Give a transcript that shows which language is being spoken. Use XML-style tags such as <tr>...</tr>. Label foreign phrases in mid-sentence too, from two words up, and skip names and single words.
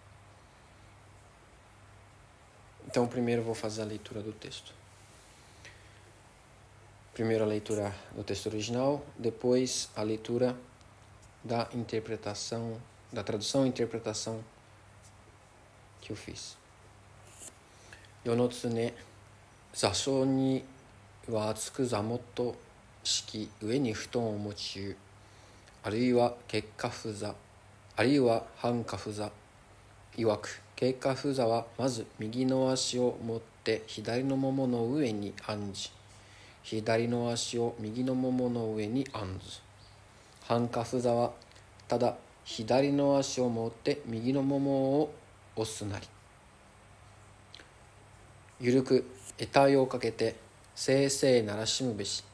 <pt>Então primeiro eu vou fazer a leitura do texto. Primeiro a leitura do texto original, depois a leitura da interpretação, da tradução e interpretação que eu fiz.</pt> <ja>尋常、坐処には厚く坐物を敷き、上に蒲団を用ゐ、或いは結跏趺坐、或いは半跏趺坐。謂く、結跏趺坐は、先づ右の足を以て左の腿の上に安じ、左の足を右の腿の上に安ず. 半跏趺坐は、但だ左の足を以て右の腿を圧すなり. ゆるく得体をかけてせいせいならしむべし。</ja>